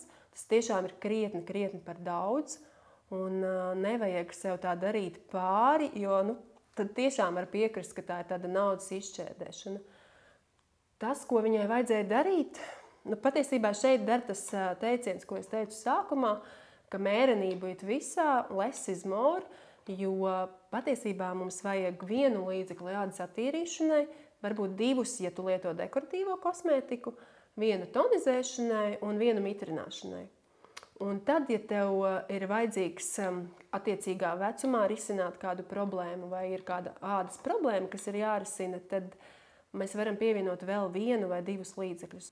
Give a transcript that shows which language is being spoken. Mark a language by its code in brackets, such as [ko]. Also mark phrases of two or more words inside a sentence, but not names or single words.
[lv] Tas tiešām ir krietni par daudz. Un nevajag sev tā darīt pāri, jo tad tiešām var piekrist, ka tā ir tāda naudas izšķērdēšana. Tas, ko viņai vajadzēja darīt, patiesībā šeit der tas teiciens, ko es teicu sākumā, ka mērenība ir visā, [en] less is more, [lv] jo patiesībā mums vajag 1 līdzekli ādas attīrīšanai, varbūt 2, ja tu lieto dekoratīvo kosmētiku, 1 tonizēšanai un 1 mitrināšanai. Un tad, ja tev ir vajadzīgs attiecīgā vecumā risināt kādu problēmu vai ir kāda ādas problēma, kas ir jārisina, tad mēs varam pievienot vēl 1 vai 2 līdzekļus.